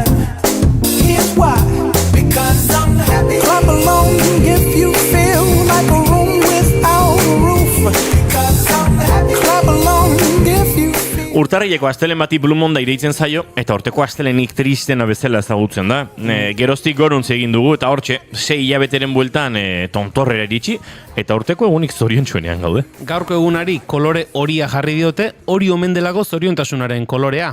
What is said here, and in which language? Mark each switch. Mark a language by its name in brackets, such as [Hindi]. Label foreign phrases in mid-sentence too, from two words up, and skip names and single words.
[English] Here's why. Because I'm happy. Clap along if you feel like a room without a roof. Because I'm happy. Clap along if you feel. [Basque] Urtarrileko astelen bati Blue Monday deitzen zaio, eta horteko astelenik tristena bezala ezagutzen da. Geroztik goruntz egin dugu, eta hortxe, 6 hilabeteren bueltan tontorrera iritsi, eta urteko egunik zoriontsuenean gaude. Gaurko egunari kolore horia jarri diote, hori omen delago zoriontasunaren kolorea.